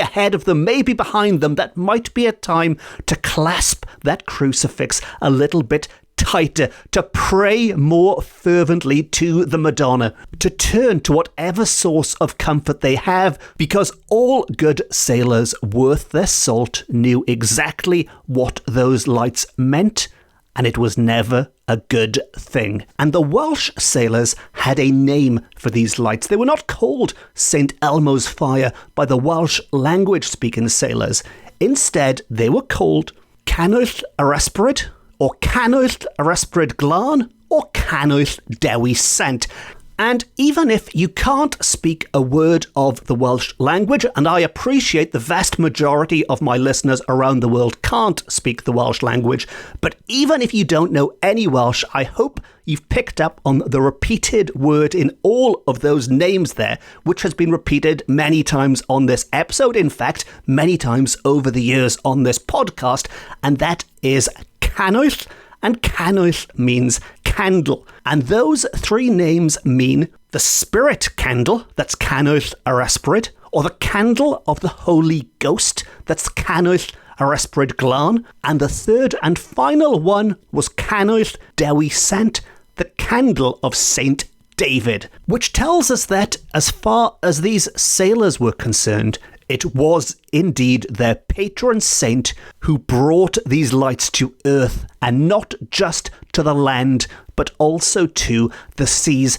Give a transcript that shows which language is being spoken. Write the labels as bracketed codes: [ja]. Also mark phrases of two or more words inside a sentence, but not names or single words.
[en] ahead of them, maybe behind them, that might be a time to clasp that crucifix a little bit tighter, to pray more fervently to the Madonna, to turn to whatever source of comfort they have, because all good sailors worth their salt knew exactly what those lights meant, and it was never a good thing. And the Welsh sailors had a name for these lights. They were not called St. Elmo's fire by the Welsh language-speaking sailors. Instead, they were called [cy] Canwyll yr ysbryd, [en] or [cy] Canwyll yr ysbryd glân, [en] or [cy] Canwyll dewi sent. [en] And even if you can't speak a word of the Welsh language, and I appreciate the vast majority of my listeners around the world can't speak the Welsh language, but even if you don't know any Welsh, I hope you've picked up on the repeated word in all of those names there, which has been repeated many times on this episode, in fact, many times over the years on this podcast, and that is Canwyll. And Canwyll means candle. And those three names mean the spirit candle, that's [cy] Canwyll yr ysbryd, [en] or the candle of the Holy Ghost, that's [cy] Canwyll yr ysbryd glân, [en] and the third and final one was [cy] Canwyll dewi sent, [en] the candle of Saint David, which tells us that as far as these sailors were concerned, it was indeed their patron saint who brought these lights to earth, and not just to the land, but also to the seas.